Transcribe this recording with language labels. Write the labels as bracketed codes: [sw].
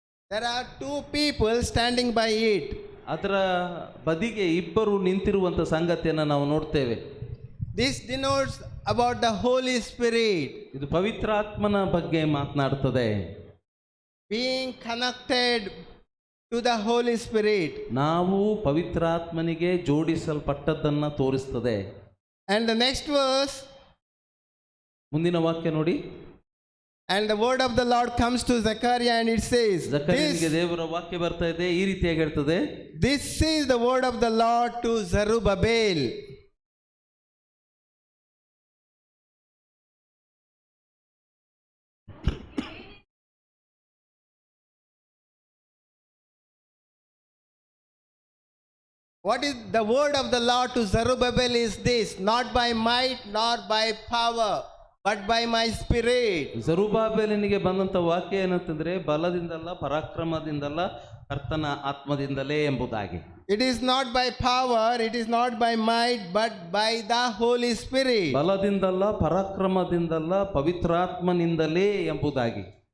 [en] There are 2 people standing by it. [kn] ಅದರ ಬದಿಗೆ ಇಬ್ಬರು ನಿಂತಿರುವಂತ ಸಂಗತಿಯನ್ನು ನಾವು ನೋಡ್ತೇವೆ. [en] This denotes about the Holy Spirit. [kn] ಇದು ಪವಿತ್ರಾತ್ಮನ ಬಗ್ಗೆ ಮಾತನಾಡುತ್ತದೆ. [en] Being connected to the Holy Spirit. [kn] ನಾವು ಪವಿತ್ರಾತ್ಮನಿಗೆ ಜೋಡಿಸಲ್ಪಟ್ಟದ್ದನ್ನು ತೋರಿಸುತ್ತದೆ. [en] And the next verse, [kn] ಮುಂದಿನ ವಾಕ್ಯ ನೋಡಿ. [en] and the word of the Lord comes to Zechariah, and it says, [kn] ಜಕರ್ಯನಿಗೆ ದೇವರ ವಾಕ್ಯ ಬರ್ತಾ ಇದೆ, ಈ ರೀತಿಯಾಗಿ ಹೇಳ್ತದೆ. [en] This is the word of the Lord to Zerubbabel. What is the word of the Lord to Zerubbabel is this: not by might nor by power, but by my spirit. [kn] ಜೆರುಬ್ಬಾಬೆಲನಿಗೆ ಬಂದಂತ ವಾಕ್ಯ ಏನಂತಂದ್ರೆ, ಬಲದಿಂದಲ್ಲ, ಪರಾಕ್ರಮದಿಂದಲ್ಲ, ಕರ್ತನ ಆತ್ಮದಿಂದಲೇ ಎಂಬುದಾಗಿ. [en] It is not by power, it is not by might, but by the Holy Spirit. [kn] ಬಲದಿಂದಲ್ಲ, ಪರಾಕ್ರಮದಿಂದಲ್ಲ, ಪವಿತ್ರಾತ್ಮನಿಂದಲೇ ಎಂಬುದಾಗಿ.